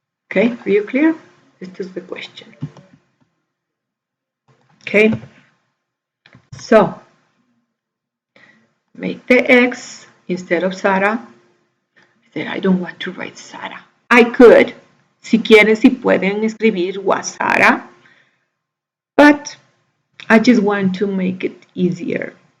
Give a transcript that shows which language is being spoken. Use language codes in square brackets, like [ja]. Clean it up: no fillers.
[en] Okay, are you clear? This is the question. Okay? So, make the X instead of Sarah. I said, I don't want to write Sarah. I could. [es] Si quieren, si pueden escribir [en] was Sarah. But I just want to make it easier.